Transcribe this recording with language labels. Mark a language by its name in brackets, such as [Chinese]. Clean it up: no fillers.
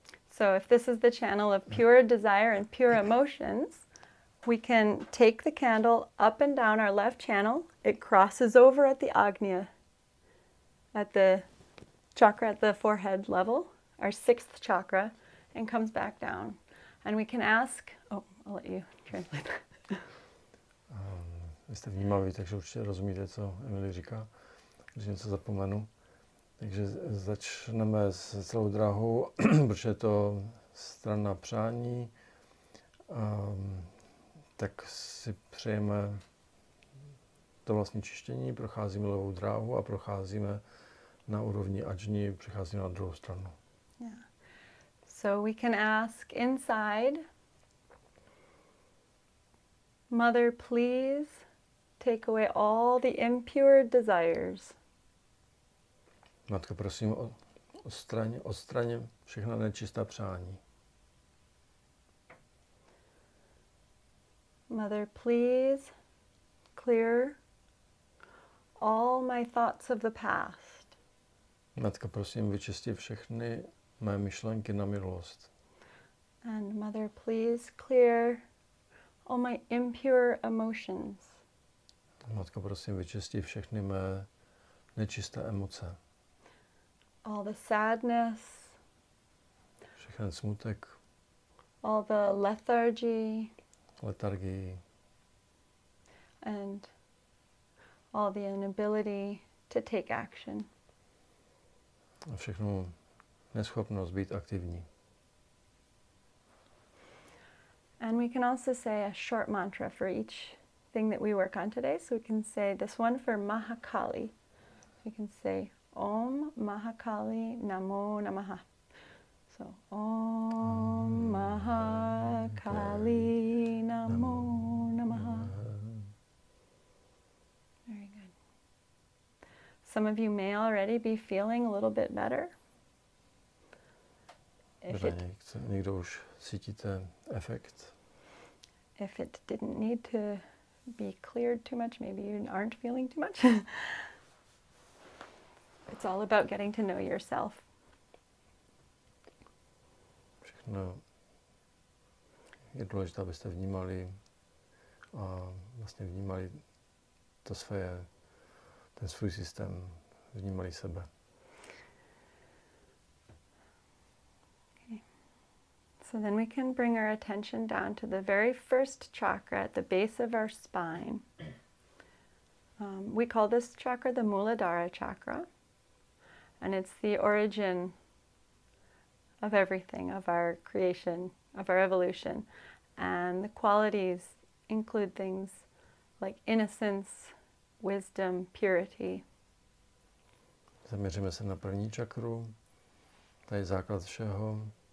[English] So if this is the channel of pure desire and pure emotions, we can take the candle up and down our left channel. It crosses over at the Agnya, at the chakra at the forehead level, our 6th chakra, and comes back down. And we can ask, oh, I'll let you translate that. [Czech] Vy jste vnímaví, takže určitě rozumíte, co Emily říká, když něco zapomenu. Takže začneme s celou drahou, protože je to strana přání. Tak si přejeme to vlastní čištění, procházíme levou dráhu a procházíme na úrovni ajni, přecházíme na druhou stranu. [English] Yeah. So we can ask inside, Mother, please take away all the impure desires. [Czech] Matko, prosím, odstraň všechna nečistá přání. [English] Mother, please clear all my thoughts of the past. [Czech] Matka, prosím, vyčisti všechny mé myšlenky na minulost. [English] And Mother, please clear all my impure emotions. [Czech] Matko, prosím, vyčisti všechny mé nečisté emoce. [English] All the sadness, [Czech] Všechen smutek, [English] all the lethargy, [Czech] letargii [English] and all the inability to take action. [Czech] a všechnu neschopnost být aktivní. [English] And we can also say a short mantra for each thing that we work on today. So we can say this one for Mahakali. We can say [Sanskrit] Om Mahakali Namo Namaha. So Om Mahakali Namo Namaha. [English] Very good. Some of you may already be feeling a little bit better. [Czech] Někdo už cítíte efekt. [English] If it didn't need to be cleared too much, maybe you aren't feeling too much. It's all about getting to know yourself. [Czech] Všechno je důležité, abyste vnímali a vlastně vnímali ten svůj systém, vnímali sebe. [English] So then we can bring our attention down to the very first chakra at the base of our spine. We call this chakra the Muladhara chakra, and it's the origin of everything, of our creation, of our evolution. And the qualities include things like innocence, wisdom, purity. [Czech] Zaměříme se na první čakru, to je základ všeho.